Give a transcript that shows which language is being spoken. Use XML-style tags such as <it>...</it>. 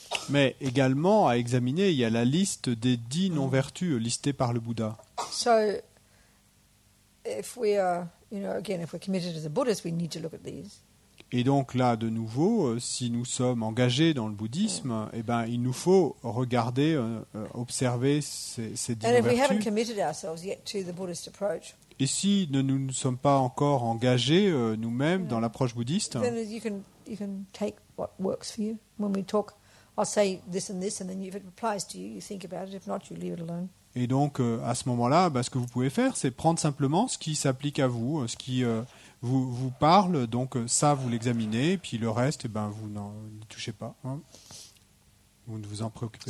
<fr>Mais également, à examiner, il y a la liste des 10 non-vertus listées par le Bouddha.</fr> <en>So if we are, again, if we're committed as a Buddhist, we need to look at these.</en> <fr>Et donc là, de nouveau, si nous sommes engagés dans le bouddhisme, eh ben, il nous faut regarder, observer ces 10</fr> <en>And if we haven't</en> <fr>non-vertus.</fr> <en>committed ourselves yet to the Buddhist approach,</en> <fr>Et si nous ne sommes pas encore engagés nous-mêmes dans l'approche bouddhiste,</fr> <en>then you can take what works for you. When we talk, I'll say this, and then if it applies to you, you think about it. If not, you leave it alone.</en> <fr>et donc à ce moment-là, ce que vous pouvez faire, c'est prendre simplement ce qui s'applique à vous, ce qui vous parle, donc ça vous l'examinez, puis le reste, vous n'en touchez pas, hein. Vous ne vous en préoccupez</fr>